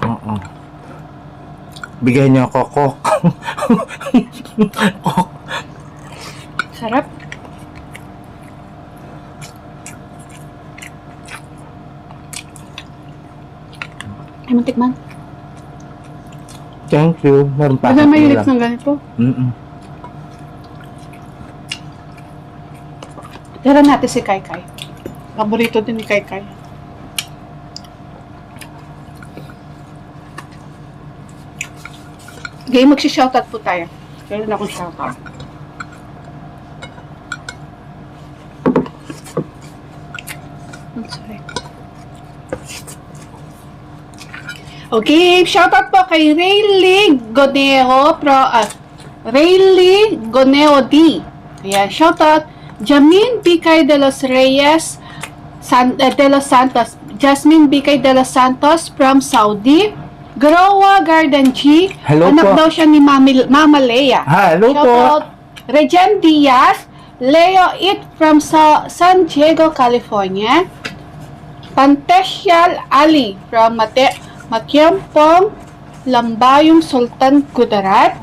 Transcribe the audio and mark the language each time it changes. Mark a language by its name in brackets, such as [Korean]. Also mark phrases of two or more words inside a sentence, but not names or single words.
[Filipino] Oo. Bigay niyo ako, Kok. Kok. Sarap. Ay, mantikman. [English] Thank you. [Filipino] Meron pa Basta akong mahilig ulam. ng ganito. Tira natin si Kai Kai. Paborito din ni Kai Kai. Okay, magsi-shoutout po tayo. Meron akong shoutout. [English] I'm sorry. [Filipino] Okay, shoutout po kay Rayleigh Goneo D. Ayan, shoutout. Jamin Bicay de los Reyes de los Santos. Jasmine Bicay de los Santos from Saudi. Growa Garden G. Hello Anak po. daw siya ni Mama Leia. Hello po. Shoutout. Regen Diaz. Leo It from San Diego, California. Pantesial Ali from Matiampong, Lambayong, Sultan Kudarat.